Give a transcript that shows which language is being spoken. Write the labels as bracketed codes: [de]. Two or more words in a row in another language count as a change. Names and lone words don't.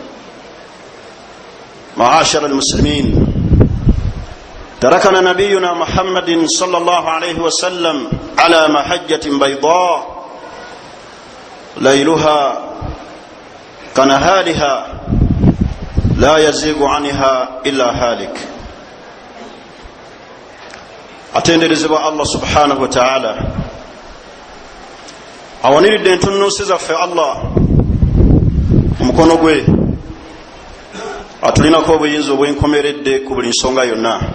[ar] معاشر المسلمين، تركنا نبينا محمد صلى الله عليه وسلم على محجة بيضاء ليلها كنهارها لا يزيغ عنها إلا هالك. [lg] atenderezebwa [ar] الله سبحانه وتعالى [lg] awaniridde entunnunsi zaffe Allah omukono gwe atulinako obuyinza obwenkomeredde ku buli nsonga yonna.